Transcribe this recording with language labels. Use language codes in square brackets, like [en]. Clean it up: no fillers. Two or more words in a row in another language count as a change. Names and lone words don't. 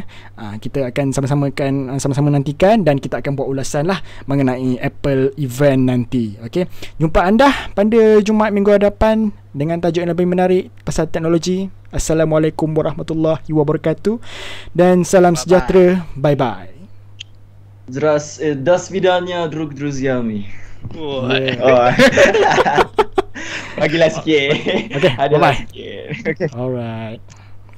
[ms] Kita akan sama-sama nantikan, dan kita akan buat ulasan lah mengenai Apple event nanti. Okey. Jumpa anda pada Jumaat minggu hadapan dengan tajuk yang lebih menarik pasal teknologi. [ar] السلام عليكم ورحمة الله وبركاته, [ms] dan salam sejahtera. [en] Bye bye. [ru] До свидания, друг друзьями. [en] Yeah. [ms] Oh. Bagilah sikit. [en] Okay, [ms] Adalah [en] bye-bye. [ms] sikit. Okay. [en] Alright.